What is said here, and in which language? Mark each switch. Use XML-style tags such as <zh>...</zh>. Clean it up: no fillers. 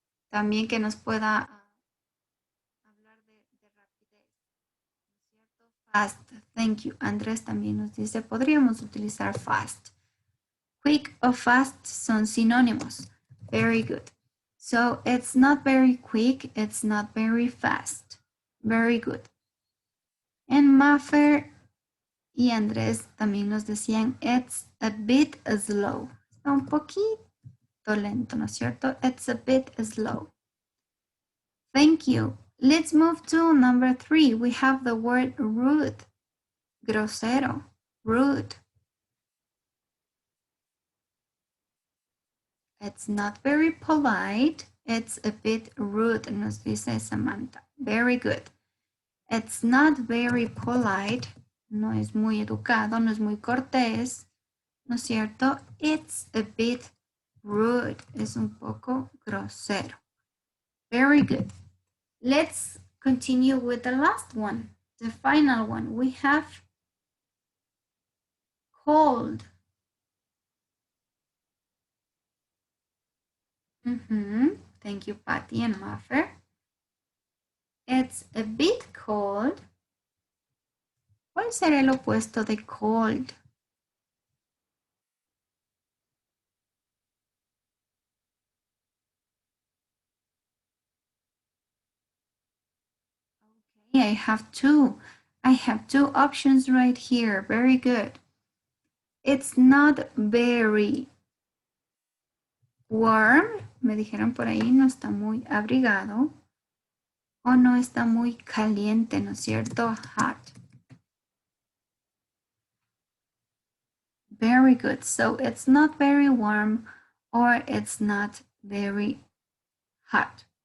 <es>también que nos pueda hablar de rapidez, ¿cierto?</es> <en>Fast, thank you.</en> <es>Andrés también nos dice, podríamos utilizar fast. Quick o fast son sinónimos.</es> <en>Very good. So it's not very quick, it's not very fast. Very good. And Maffer</en> <es>y Andrés también nos decían,</es> <en>it's a bit slow.</en> <es>Está un poquito lento, ¿no es cierto?</es> <en>It's a bit slow. Thank you. Let's move to number 3. We have the word rude.</en> <es>Grosero.</es> <en>Rude. It's not very polite. It's a bit rude,</en> <es>nos dice Samantha.</es> <en>Very good. It's not very polite.</en> <es>No es muy educado, no es muy cortés. ¿No es cierto?</es> <en>It's a bit rude.</en> <es>Es un poco grosero.</es> <en>Very good. Let's continue with the last one, the final one. We have cold. Thank you, Patty and Maffer. It's a bit cold.</en> <es>¿Cuál será el opuesto de cold?</es> <en>Okay, I have two options right here. Very good. It's not very warm.</en> <es>Me dijeron por ahí, no está muy abrigado. O no está muy caliente, ¿no es cierto?</es> <en>Hot. Very good. So it's not very warm or it's not very hot.</en>